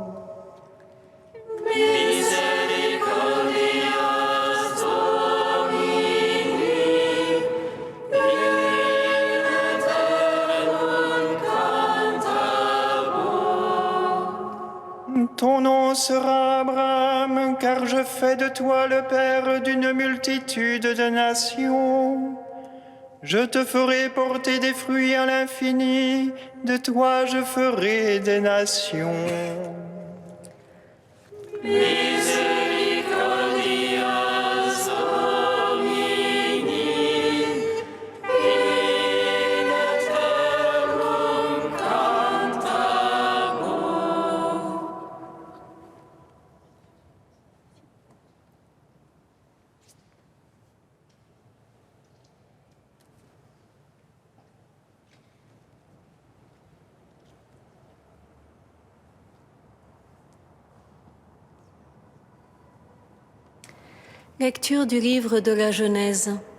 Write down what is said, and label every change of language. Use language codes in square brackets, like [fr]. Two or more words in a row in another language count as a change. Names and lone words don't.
[la] Misericordias Domini, in aeternum cantabor. [fr] Ton nom sera Abraham, car je fais de toi le père d'une multitude de nations. Je te ferai porter des fruits à l'infini, de toi je ferai des nations. [la] Misericordias Domini, in aeternum cantabor. [fr] Lecture du livre de la Genèse.